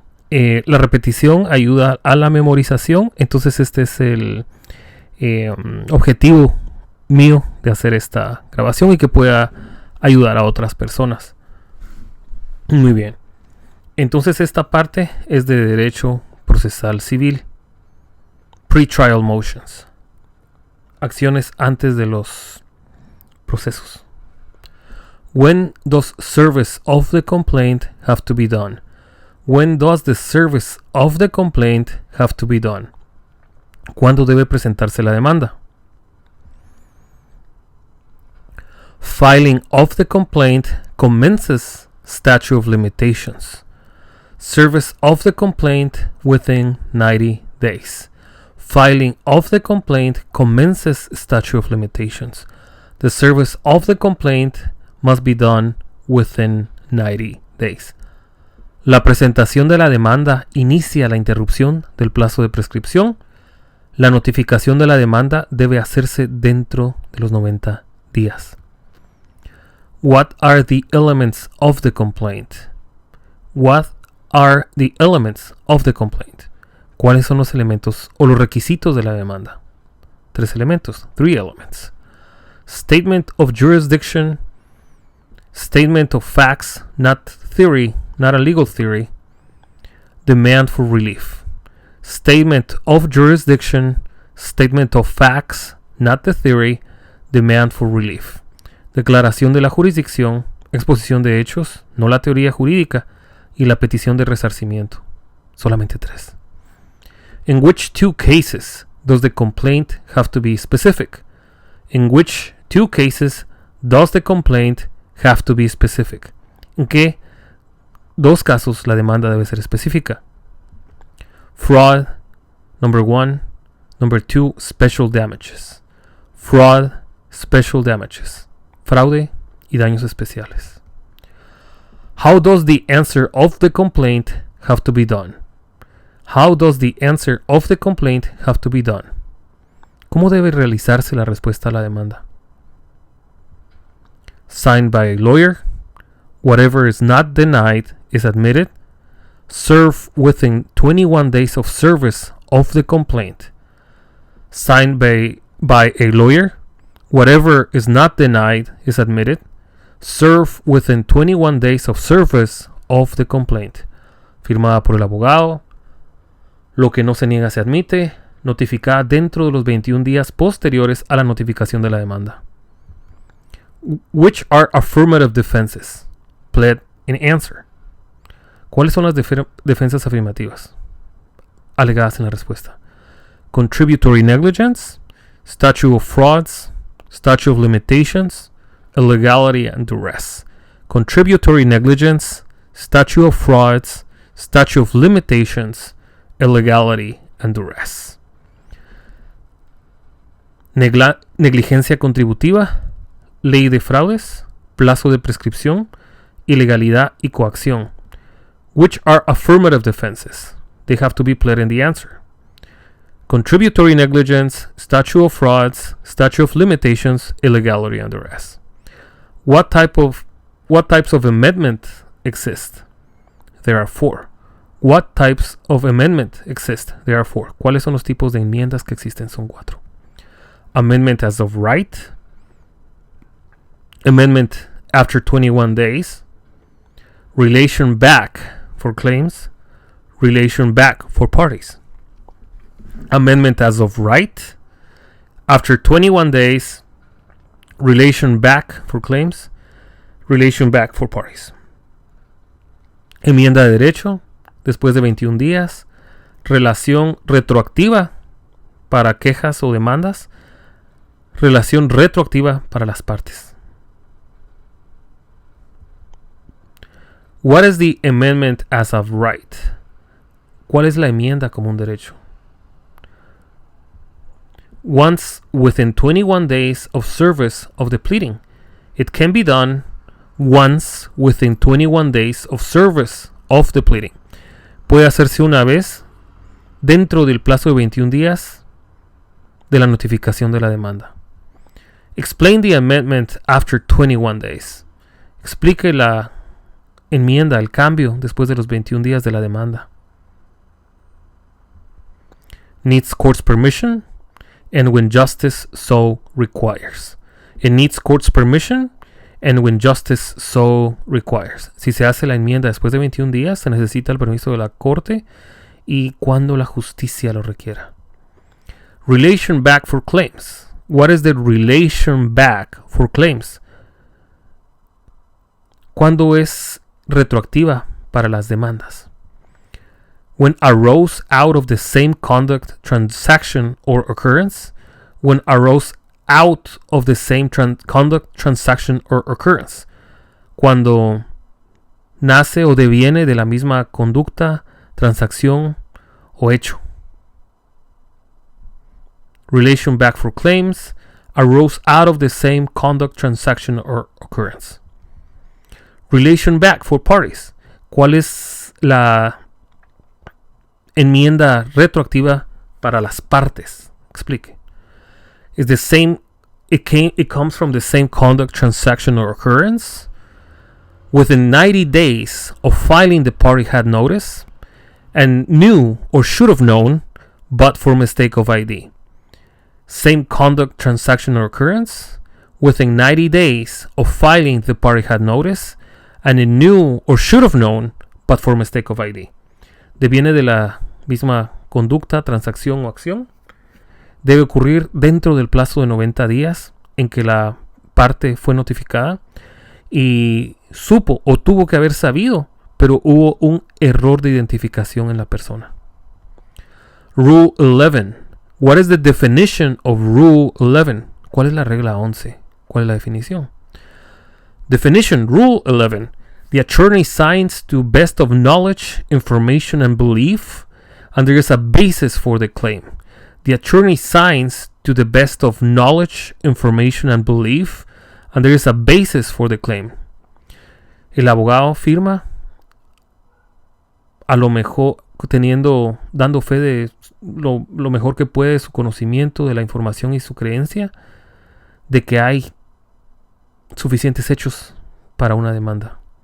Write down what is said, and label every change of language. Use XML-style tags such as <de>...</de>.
<es>La repetición ayuda a la memorización. Entonces este es el objetivo mío de hacer esta grabación y que pueda ayudar a otras personas. Muy bien. Entonces esta parte es de derecho procesal civil.</es> <en>Pretrial motions.</en> <es>Acciones antes de los procesos.</es> <en>When does service of the complaint have to be done? When does the service of the complaint have to be done?</en> <es>¿Cuándo debe presentarse la demanda?</es> <en>Filing of the complaint commences statute of limitations. Service of the complaint within 90 days. Filing of the complaint commences statute of limitations. The service of the complaint must be done within 90 days.</en> <es>La presentación de la demanda inicia la interrupción del plazo de prescripción. La notificación de la demanda debe hacerse dentro de los 90 días.</es> <en>What are the elements of the complaint? What are the elements of the complaint?</en> <es>¿Cuáles son los elementos o los requisitos de la demanda? 3 elementos,</es> <en>3 elements. Statement of jurisdiction, statement of facts, not theory, not a legal theory. Demand for relief. Statement of jurisdiction, statement of facts, not the theory. Demand for relief.</en> <es>Declaración de la jurisdicción, exposición de hechos, no la teoría jurídica, y la petición de resarcimiento. Solamente 3.</es> <en>In which 2 cases does the complaint have to be specific? In which 2 cases does the complaint have to be specific?</en> <es>¿En qué 2 casos la demanda debe ser específica?</es> <en>Fraud, number 1. Number 2, special damages. Fraud, special damages.</en> <es>Fraude y daños especiales.</es> <en>How does the answer of the complaint have to be done? How does the answer of the complaint have to be done?</en> <es>¿Cómo debe realizarse la respuesta a la demanda?</es> <en>Signed by a lawyer. Whatever is not denied is admitted. Serve within 21 days of service of the complaint. Signed by a lawyer. Whatever is not denied is admitted. Serve within 21 days of service of the complaint.</en> <es>Firmada por el abogado. Lo que no se niega se admite. Notificada dentro de los 21 días posteriores a la notificación de la demanda.</es> <en>Which are affirmative defenses? Pled in answer.</en> <es>¿Cuáles son las defensas afirmativas alegadas en la respuesta?</es> <en>Contributory negligence, statute of frauds, statute of limitations, illegality and duress. Contributory negligence, statute of frauds, statute of limitations, illegality and duress.</en> <es>Negligencia contributiva, ley de fraudes, plazo de prescripción, ilegalidad y coacción.</es> <en>Which are affirmative defenses? They have to be pled in the answer. Contributory negligence, statute of frauds, statute of limitations, illegality and duress. What types of amendment exist? There are 4. What types of amendment exist? There are 4.</en> <es>¿Cuáles son los tipos de enmiendas que existen? Son 4.</es> <en>Amendment as of right. Amendment after 21 days. Relation back for claims. Relation back for parties. Amendment as of right. After 21 days. Relation back for claims. Relation back for parties.</en> <es>Enmienda de derecho. Después de 21 días. Relación retroactiva para quejas o demandas. Relación retroactiva para las partes.</es> <en>What is the amendment as of right?</en> <es>¿Cuál es la enmienda como un derecho?</es> <en>Once within 21 days of service of the pleading. It can be done once within 21 days of service of the pleading.</en> <es>Puede hacerse una vez dentro del plazo de 21 días de la notificación de la demanda.</es> <en>Explain the amendment after 21 days.</en> <es>Explique la enmienda, el cambio después de los 21 días de la demanda.</es> <en>Needs court's permission and when justice so requires. It needs court's permission and when justice so requires.</en> <es>Si se hace la enmienda después de 21 días, se necesita el permiso de la corte y cuando la justicia lo requiera.</es> <en>Relation back for claims. What is the relation back for claims?</en> <es>¿Cuándo es retroactiva para las demandas?</es> <en>When arose out of the same conduct, transaction, or occurrence. When arose out of the same conduct, transaction, or occurrence.</en> <es>Cuando nace o deviene de la misma conducta, transacción o hecho.</es> <en>Relation back for claims. Arose out of the same conduct, transaction, or occurrence. Relation back for parties.</en> <es>¿Cuál es la enmienda retroactiva para las partes? Explique.</es> <en>Is the same. It comes from the same conduct, transaction, or occurrence. Within 90 days of filing, the party had notice and knew or should have known, but for mistake of ID. Same conduct, transaction, or occurrence. Within 90 days of filing, the party had notice and it knew or should have known, but for mistake of ID.</en> <es>Deviene de la misma conducta, transacción o acción. Debe ocurrir dentro del plazo de 90 días en que la parte fue notificada y supo o tuvo que haber sabido, pero hubo un error de identificación en la persona.</es> <en>Rule 11. What is the definition of Rule 11?</en> <es>¿Cuál es la regla 11? ¿Cuál es la definición?</es> <en>Definition, Rule 11. The attorney signs to best of knowledge, information, and belief, and there is a basis for the claim. The attorney signs to the best of knowledge, information, and belief, and there is a basis for the claim.</en> <es>El abogado firma a lo mejor dando fe de lo mejor que puede de su conocimiento de la información y su creencia de que hay suficientes hechos para una demanda.</es>